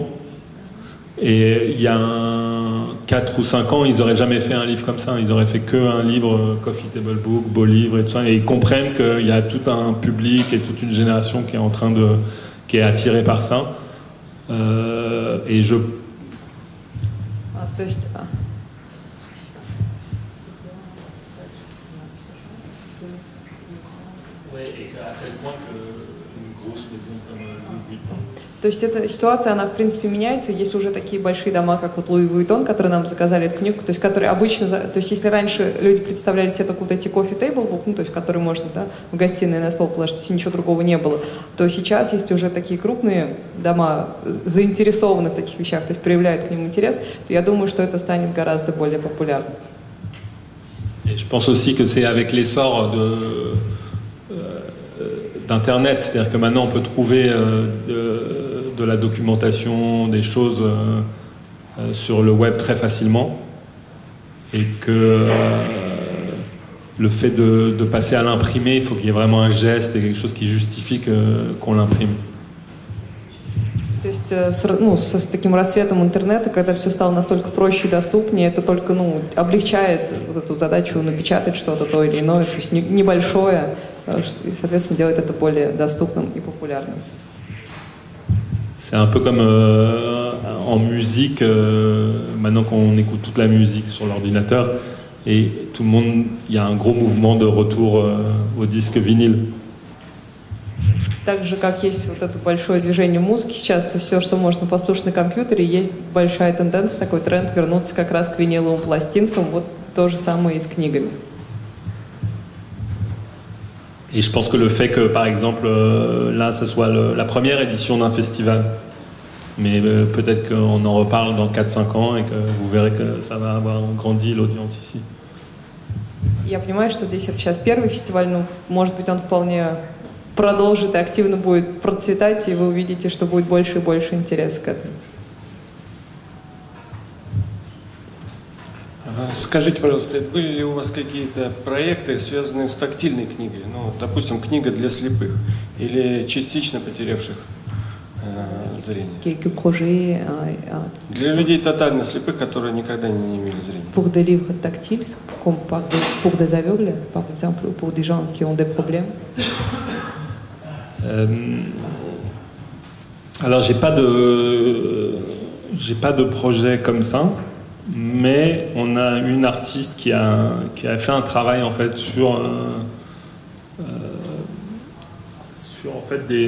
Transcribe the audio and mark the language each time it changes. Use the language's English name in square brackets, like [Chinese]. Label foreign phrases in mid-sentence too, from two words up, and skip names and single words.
[French] Et il y a 4 ou 5 ans, ils n'auraient jamais fait un livre comme ça. Ils auraient fait qu'un livre, [English] Coffee Table Book, [French] beau livre et tout ça. Et ils comprennent qu'il y a tout un public et toute une génération qui est qui est attirée par ça. Et je... [Russian] То есть, То есть эта ситуация, она в принципе меняется. Есть уже такие большие дома, как вот Луи Вуиттон, которые нам заказали эту книгу, то есть которые обычно, то есть если раньше люди представляли себе только вот эти [English] coffee table book, [Russian] ну то есть которые можно, да, в гостиной на стол положить, если ничего другого не было, то сейчас есть уже такие крупные дома, заинтересованы в таких вещах, то есть проявляют к ним интерес, то я думаю, что это станет гораздо более популярным. [French] Et je pense aussi que c'est avec l'essor d'Internet, c'est-à-dire que maintenant on peut trouver de la documentation, des choses sur le web très facilement, et que le fait de passer à l'imprimer, il faut qu'il y ait vraiment un geste et quelque chose qui justifie qu'on l'imprime. [Russian] То есть, ну, с таким расцветом интернета, когда все стало настолько проще и доступнее, это только, ну, облегчает вот эту задачу напечатать что-то то или иное, то есть небольшое, и, соответственно, делает это более доступным и популярным. [French] C'est un peu comme en musique, maintenant qu'on écoute toute la musique sur l'ordinateur, et tout le monde, il y a un gros mouvement de retour au disque vinyle. [Russian] Так же, как есть вот это большое движение музыки сейчас, то все, что можно послушать на компьютере, есть большая тенденция, такой тренд вернуться как раз к виниловым пластинкам, вот то же самое и с книгами. [French] Et je pense que le fait que, par exemple, là, ce soit la première édition d'un festival, mais peut-être qu'on en reparle dans 4-5 ans et que vous verrez que ça va avoir grandi l'audience ici. [Russian] Я понимаю, что здесь это сейчас первый фестиваль, но, может быть, он вполне продолжит и активно будет процветать, и вы увидите, что будет больше и больше интереса к этому. Скажите, пожалуйста, были ли у вас какие-то проекты, связанные с тактильной книгой? Ну, допустим, книга для слепых или частично потерявших зрение? [French] Quelques projets [Russian] Для людей тотально слепых, которые никогда не имели зрения. [French] pour des livres tactiles, comme pour des aveugles, par exemple, ou pour des gens qui ont des problèmes. Alors j'ai pas de projet comme ça, mais on a une artiste qui a fait un travail en fait sur en fait